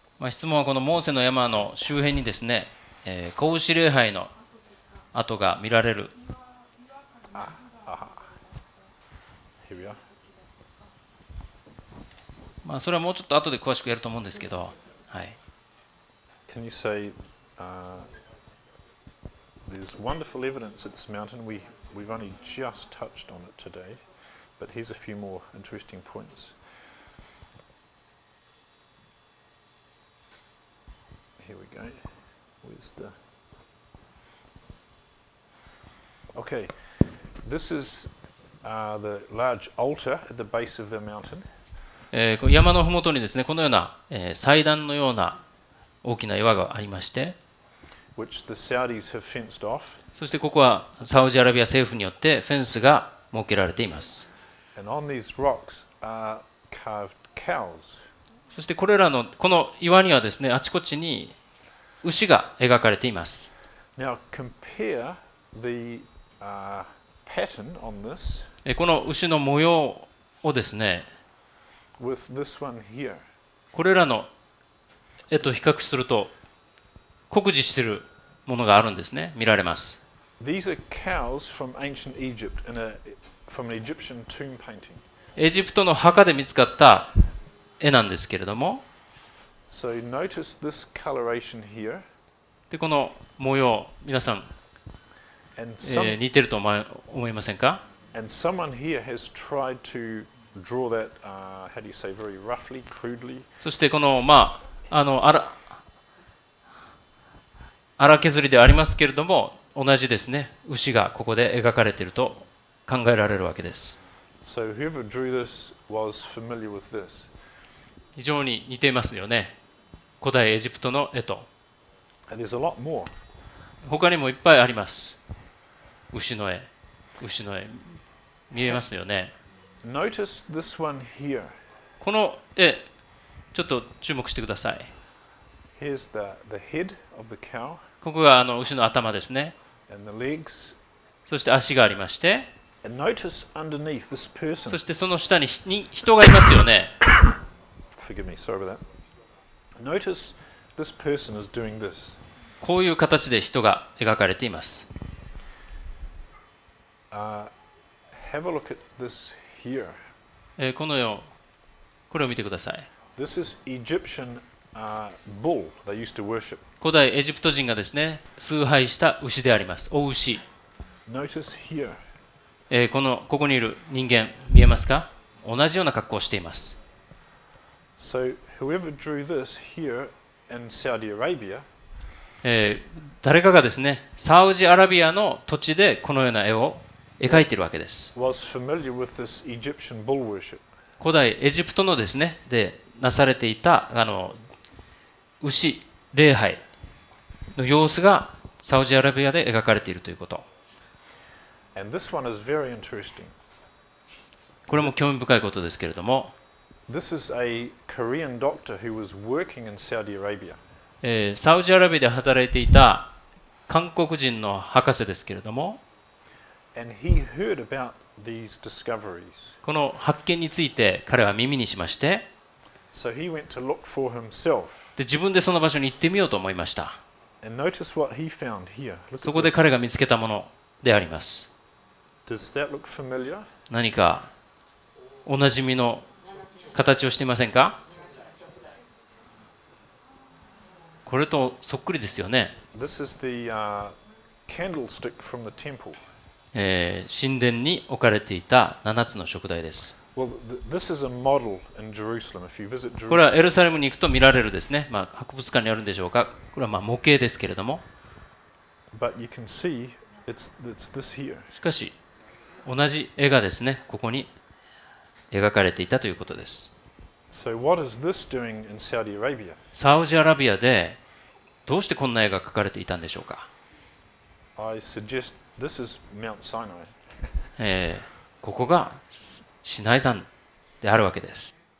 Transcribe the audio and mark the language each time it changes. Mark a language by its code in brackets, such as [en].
[ja] 質問はこのモーセの山の周辺にですね、子牛礼拝の跡が見られる。 [en] Here we are. [ja] それはもうちょっと後で詳しくやると思うんですけど、はい。 [en] Can you say there's wonderful evidence at this mountain. We've only just touched on it today, but here's a few more interesting points. Here we go. Where's the... Okay, this is the large altar at the base of the mountain. [ja] 山のふもとにですね、このような、祭壇のような大きな岩がありまして、 [en] which the Saudis have fenced off. [ja] そしてここはサウジアラビア政府によってフェンスが設けられています。 [en] And on these rocks are carved cows. [ja] そしてこの岩にはですね、あちこちに牛が描かれています。 [en] Now compare the pattern on this [ja] この牛の模様をですね、 [en] with this one here. [ja] これらの絵と比較すると酷似しているものがあるんですね、見られます。 [en] These are cows from ancient Egypt from an Egyptian tomb painting. [ja] エジプトの墓で見つかった絵なんですけれども、 [en] So notice this coloration here. [ja] でこの模様、皆さん、似てると思いませんか？ [en] And someone here has tried to draw that, how do you say, very roughly, crudely. [ja] そしてこの荒削りではありますけれども、同じですね、牛がここで描かれていると考えられるわけです。 [en] So whoever drew this was familiar with this. [ja] 非常に似ていますよね、古代エジプトの絵と。 [en] And there's a lot more. [ja] 他にもいっぱいあります。牛の絵見えますよね。 [en] Notice this one here. [ja] この絵ちょっと注目してください。 [en] Here's the head of the cow. [ja] ここが牛の頭ですね。 [en] And the legs. [ja] そして足がありまして、 [en] And notice underneath this person. [ja] そしてその下に人がいますよね。 [en] Forgive me, sorry about that. Notice this person is doing this. [ja] こういう形で人が描かれています。 [en] Have a look at this here. [ja] このよこれを見てください。 [en] This is Egyptian bull they used to worship. [ja] 古代エジプト人がですね崇拝した牛であります。お牛。 [en] Notice here. [ja] ここにいる人間見えますか？同じような格好をしています。 [en] So whoever drew this here in Saudi Arabia [ja] 誰かがですねサウジアラビアの土地でこのような絵を描いているわけです。 [en] was familiar with this Egyptian bull worship. [ja] 古代エジプトのですねでなされていた牛礼拝の様子がサウジアラビアで描かれているということ。 [en] And this one is very interesting. [ja] これも興味深いことですけれども、 [en] This is a Korean doctor who was working in Saudi Arabia. [ja] サウジアラビアで働いていた韓国人の博士ですけれども、 [en] And he heard about these discoveries. [ja] この発見について彼は耳にしまして、 [en] So he went to look for himself. [ja] で自分でその場所に行ってみようと思いました。 [en] And notice what he found here. Look [ja] そ [en] at [ja] こで [en] this. [ja] 彼が見つけたものであります。 [en] Does that look familiar? [ja] 何かおなじみの形をしていませんか？これとそっくりですよね。 [en] This is the candlestick from the temple. [ja] 神殿に置かれていた7つの燭台です。 [en] Well, this is a model in Jerusalem. If you visit [ja] これは [en] Jerusalem, [ja] エルサレムに行くと見られるですね、博物館にあるんでしょうか。これは模型ですけれども、 [en] but you can see it's this here. [ja] しかし同じ絵がですねここに描かれていたということです。 [en] So what is this doing in Saudi Arabia? [ja] サウジアラビアでどうしてこんな絵が描かれていたんでしょうか。 [en] I suggest this is Mount Sinai. [ja] ここがシナイ山であるわけです。